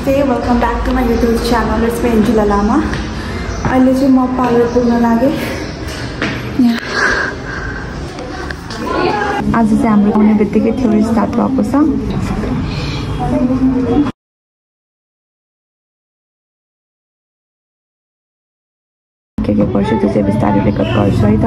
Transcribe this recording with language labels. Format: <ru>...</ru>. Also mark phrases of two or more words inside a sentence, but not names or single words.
<en>Welcome back to my YouTube channel it's me Enjula Lama.</en> <ne>अहिले चाहिँ म पार्लर पुग्न लागेँ। आज चाहिँ हाम्रो आउने बित्तिकै</ne> <en>theory start</en> <ne>भएको छ। के पर्छ त्यो चाहिँ बिस्तारै रेकर्ड गर्छु है त।</ne>